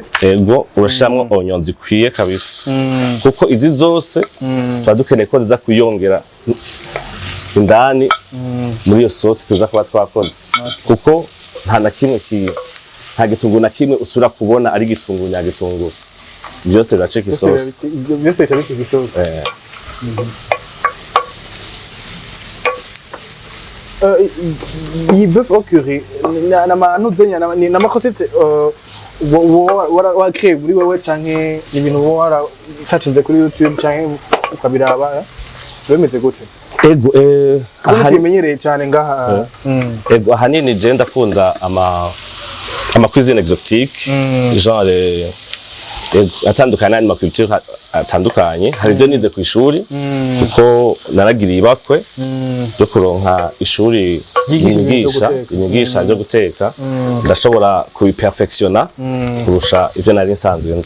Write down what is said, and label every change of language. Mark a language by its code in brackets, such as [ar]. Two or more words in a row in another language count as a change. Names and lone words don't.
[rn] ego urashiramwo onion zikwiye kabisa kuko izi zose badukeneye ko ziza kuyongera indani muri iyo sauce tuza kuba twakoze kuko nta gitunguru na kimwe usura kubona ari gitunguru nyagitunguru byose biracika sauce byose biracika sauce iyi [fr] bœuf au curry [rn] na recette wakeye muri wewe canke ibintu warasacinze kuri YouTube canke ukabiraba bemeze gute? Ego tumenyereye cyane ngaha. Ego ahanini je ndakunda ama [fr] cuisine exotique [rn] genre atandukanye n'ama culture atandukanye. Hari byo nize ku ishuri kuko naragiriye ibakwe byo kuronka ishuri inyigisha byo guteka, ndashobora kubiperfectiona kurusha ivyo nari nsanzwe nzi.